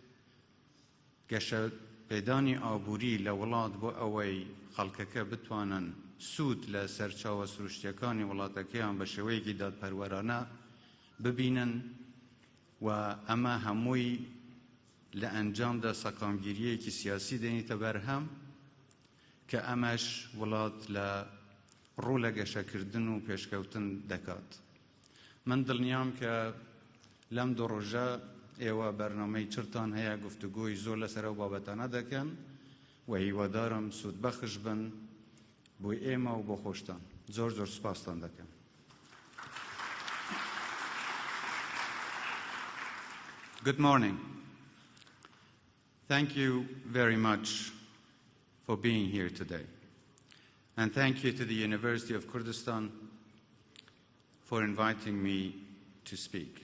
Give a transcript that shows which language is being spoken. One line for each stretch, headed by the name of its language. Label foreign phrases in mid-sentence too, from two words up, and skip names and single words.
Central Kurdish: گەشە پێدانی ئابووری لە وڵات بۆ ئەوەی خەڵکەکە بتوانن سوود لە سەرچاوە سروشتیەکانی وڵاتەکەیان بە شێوەیەکی دادپەروەرانە ببینن و ئەمە هەمووی لە ئەنجامدا سەقامگیریەکی سیاسی دێنیتە بەرهەم کە ئەمەش وڵات لە ڕوو لە گەشەکردن و پێشکەوتن دەکات. من دڵنیام کە لەم دوو ڕۆژە ئێوە بەرنامەی چرتان هەیە گفتوگۆی زۆر لەسەر ئەو بابەتانە دەکەن و هیوادارم سوودبەخش بن بۆی ئێمە و بۆ خۆشتان. زۆر زۆر سوپاستان دەکەم.
English: Good morning. Thank you very much for being here today. And thank you to the University of Kurdistan for inviting me to speak.